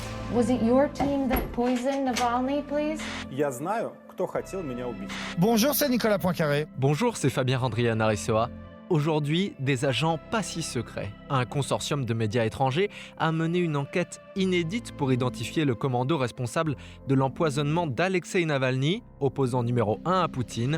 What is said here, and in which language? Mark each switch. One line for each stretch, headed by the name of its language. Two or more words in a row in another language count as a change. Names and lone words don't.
English: Was it your team that poisoned Navalny, please?
Russian: Я знаю, кто хотел меня убить.
French: Bonjour, c'est Nicolas Poincaré. Bonjour, c'est Fabien Randrian-Aressoa. Aujourd'hui, des agents pas si secrets. Un consortium de médias étrangers a mené une enquête inédite pour identifier le commando responsable de l'empoisonnement d'Alexeï Navalny, opposant numéro 1 à Poutine.